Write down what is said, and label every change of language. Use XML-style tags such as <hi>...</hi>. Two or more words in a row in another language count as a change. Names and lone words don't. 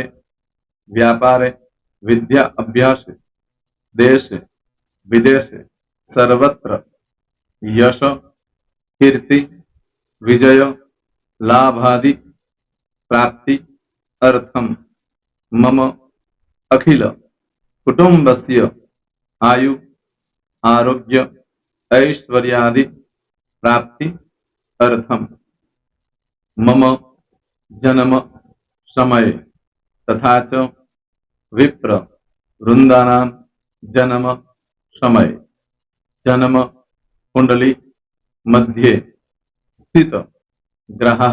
<sa>व्यापारे, विद्या अभ्यासे, देशे, विदेशे, सर्वत्र, यश, कीर्ति, विजय, लाभादि, प्राप्ति, अर्थम, मम, अखिल, कुटुंबस्य, आयु, आरोग्य, ऐश्वर्यादि, प्राप्ति, अर्थम, मम, जन्म, समये, तथा च विप्र, वृंदानां, जन्म, समये, जन्म, कुंडली, मध्ये, स्थित, ग्रहः,</sa>